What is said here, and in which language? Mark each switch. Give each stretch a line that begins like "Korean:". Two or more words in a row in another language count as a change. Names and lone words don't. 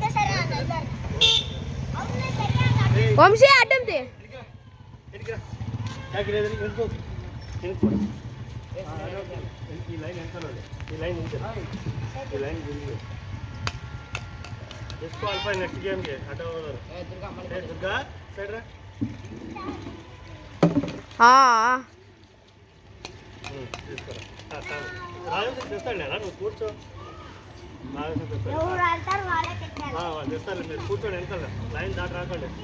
Kannada: ವಂಶಿ ಅಡ್ಡಂತೆ ಯಾಕೆ ಈ ಲೈನ್ ಎಂತ ನೋಡಿ ಈ ಲೈನ್ ಈ ಲೈನ್ ಡಿಸ್ಕ್ವಾಲಿಫೈ ನೆಕ್ಸ್ಟ್ ಗೇಮ್ಗೆ ಆಟ ಹೋಗೋರು ದುರ್ಗಾ ಸೈಡ್ರ
Telugu: తీసుకోరా రాజు తెస్తాడు నువ్వు కూర్చో రాజు తెస్తాడు వాళ్ళు తెస్తారు మీరు కూర్చోండి వెనకాల లైన్ దాటి రాకండి